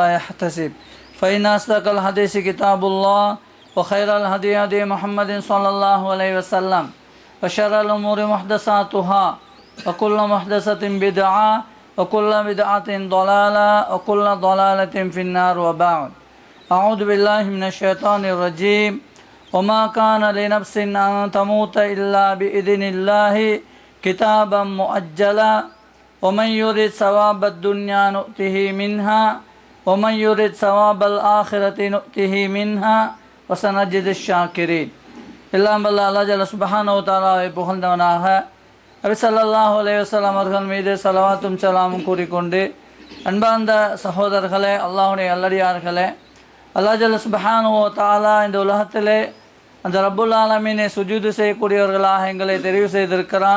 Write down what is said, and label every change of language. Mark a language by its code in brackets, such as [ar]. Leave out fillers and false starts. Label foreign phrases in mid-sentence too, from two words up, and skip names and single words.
[ar] يحتسب فإن أصدق الحديث كتاب الله وخير الهدي هدي محمد صلى الله عليه وسلم وشر الأمور محدثاتها وكل محدثة بدعة وكل بدعة ضلالة وكل ضلالة في النار وبعد أعوذ بالله من الشيطان الرجيم وما كان لنفس أن تموت إلا بإذن الله كتابا مؤجلا ومن يريد ثواب الدنيا نؤته منها ومن يريد ثواب الآخرة نؤته منها وسنجزي الشاكرين. [ta] எல்லாம் வல்ல [ar] الله جل سبحانه [ta] வ தஆலாவை புகழ்ந்தவனாக நபி [ar] صلى الله عليه وسلم [ta] அவர்கள் மீது ஸலவாத்தும் ஸலாமும் கூறிக்கொண்டு, அன்பார்ந்த சகோதரர்களே, அல்லாஹ்வுடைய நல்லடியார்களே, [ar] الله جل سبحانه و تعالى [ta] இந்த உலகத்திலே அந்த ரப்புல் ஆலமீனை சுஜூது செய்யக்கூடியவர்களாக எங்களை தெரிவு செய்திருக்கிறான்.